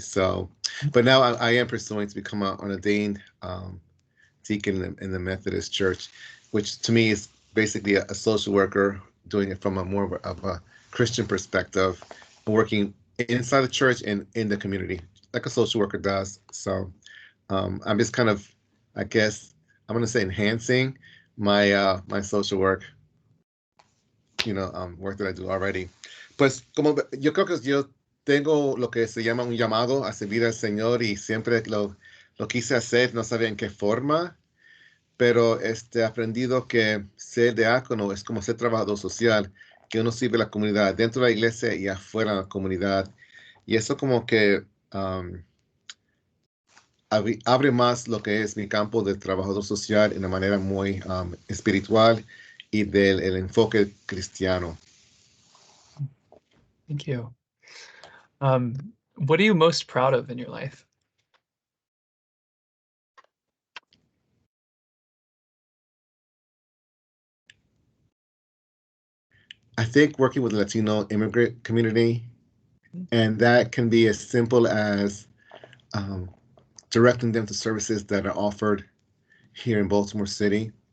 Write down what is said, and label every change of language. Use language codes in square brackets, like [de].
[en] So, but now I am pursuing to become an ordained deacon in the Methodist Church, which to me is basically a social worker doing it from a more of a Christian perspective, working inside the church and in the community, like a social worker does. So I'm just kind of, I guess, I'm going to say enhancing my social work that I do already. [es] Pues como yo creo que yo tengo lo que se llama un llamado a servir al Señor y siempre lo quise hacer, no sabía en qué forma, pero he aprendido que ser diácono es como ser trabajador social, que uno sirve a la comunidad dentro de la iglesia y afuera de la comunidad. Y eso como que abre más lo que es mi campo de trabajador social de una manera muy espiritual y del el enfoque cristiano. [en] Thank you. What are you most proud of in your life? I think working with the Latino immigrant community, and that can be as simple as directing them to services that are offered here in Baltimore City.